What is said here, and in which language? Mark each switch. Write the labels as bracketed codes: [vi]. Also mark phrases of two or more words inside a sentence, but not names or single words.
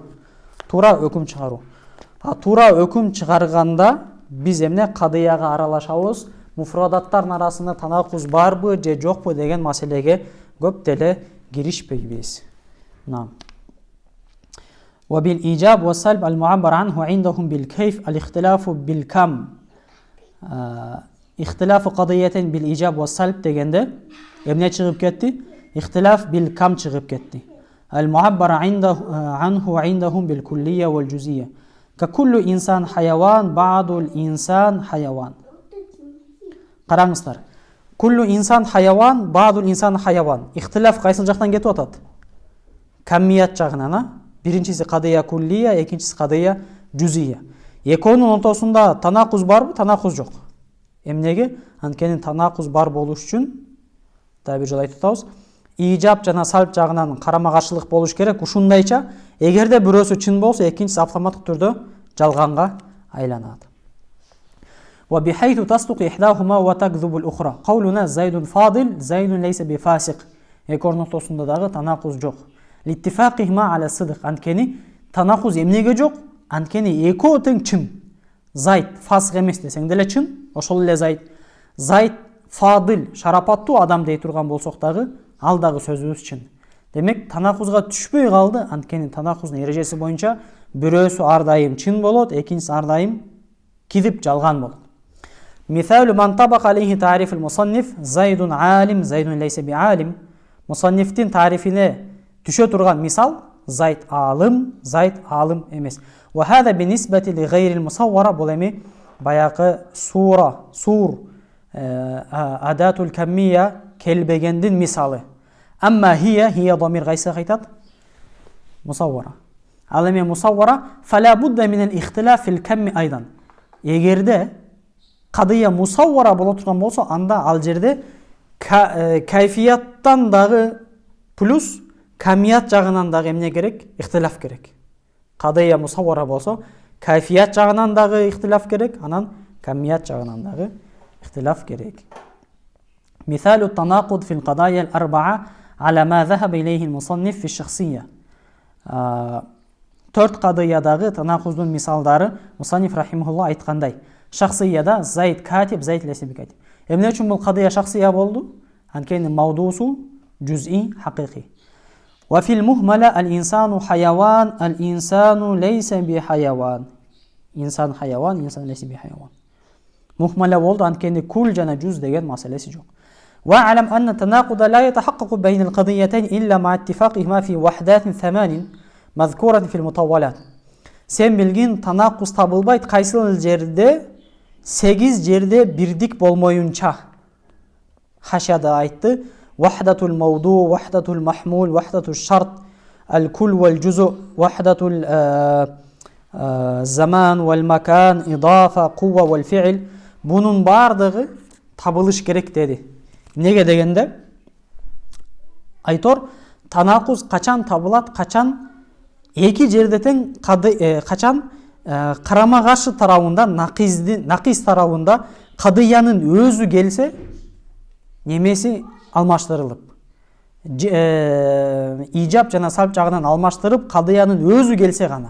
[ky] Туура өкүм чыгаруу. Туура өкүм чыгарганда биз эмне? Кадыяга аралашабыз. Муфрадаттардын арасында танакуз барбы же жокпу деген маселеге көп деле киришпейбиз. [ar] وبالإيجاب والسلب المعبر عنه عندهم بالكيف الاختلاف بالكم. اختلاف قضية بالإيجاب والسلب [ky] дегенде эмне чыгып кетти? [ar] اختلاف بالكم [ky] чыгып кетти. [ar] المعبر عنه عندهم بالكلية والجزئية. ككل إنسان حيوان بعض الإنسان حيوان. [ky] Караңыздар. [ar] كل إنسان حيوان، بعض الإنسان حيوان. [ky] İhtilaf qayсы жактан кетип атат? Каммият жагынан, а? Биринчиси [ar] قضية كلية, [ky] экинчиси [ar] قضية جزئية. [ky] Экөөнүн ортосунда танакуз барбы? Танакуз жок. Эмнеге? Анткени танакуз бар болуш үчүн, да бир жолу айтып атабыз, ижап жана салб жагынан карама каршылык болуш керек. Ушундайча, эгерде бирөөсү чын болсо, экинчиси автоматтык түрдө жалганга айланат. [ar] وبحيث تصدق إحداهما وتكذب الأخرى. قولنا زيد فاضل زيد ليس بفاسق. [ky] Экөөнүн ортосунда дагы танакуз жок. [ar] لاتفاقهما على الصدق. [ky] Анткени танакуз эмнеге жок? Анткени экөө тең чын. Зайд фасык эмес десең деле чын, ошол эле Зайд. Зайд фадил, шарапаттуу адам дей турган болсок дагы, ал дагы сөзүбүз чын. Демек, танакузга түшпөй калды, анткени танакуздун эрежеси боюнча бирөөсү ар дайым чын болот, экинчиси ар дайым кидип жалган болот. [ar] مثال من طبق عليه تعريف المصنف زيد عالم زيد ليس بعالم. [ky] Мусаннифтин тарифине түшө турган мисал Зайд алым эмес. [ar] وهذا بالنسبة لغير المصورة. [ky] Бул эми баягы сур адатул каммия келбегендин мисалы. [ar] أما هي [ky] ضمير кайсы кайтат? Мусаввара. Ал эми [ar] мусаввара فلا بد من الاختلاف في الكم أيضا. [ky] Эгерде [ar] قضية مصورة [ky] боло турган болсо, анда ал жерде кайфияттан дагы плюс камият жагынан дагы эмне керек? Ихтилаф керек. [ar] قضية مصورة [ky] болсо, кайфият жагынан дагы ихтилаф керек, анан камият жагынан дагы ихтилаф керек. [ar] مثال التناقض في القضايا الأربعة على ما ذهب إليه المصنف في الشخصية. [ky] Төрт кадыядагы танакуздун мисалдары Мусанниф рахимахулла айткандай. Шахсияда [ar] زيد كاتب، زيد ليس بكاتب. [ky] Эмне үчүн бул кадыя шахсия болду? Анткени [ar] موضوعه جزئي حقيقي. وفي المهملة الإنسان حيوان، الإنسان ليس بحيوان. إنسان حيوان، إنسان ليس بحيوان. [ky] Мухмала болду, анткени кул жана жуз деген маселеси жок. [ar] واعلم أن التناقض لا يتحقق بين القضيتين إلا مع اتفاقهما في وحدات 8 مذكورة في المطولات. [ky] Сен билгин танакуз табылбайт кайсыл жерде 8 жерде бирдик болмоюнча. Хашада айтты: [ar] وحدة الموضوع، وحدة المحمول، وحدة الشرط, الكل والجزء، وحدة الزمان والمكان، إضافة، القوة والفعل. [ky] Бунун бардыгы табылыш керек деди. Неге дегенде айтор танакуз качан табылат, качан эки жерде тең качан карама каршы тарабында накис тарабында кадыянын өзү келсе немеси алмаштырылып, ижап жана салб жагынан алмаштырып кадыянын өзү келсе гана.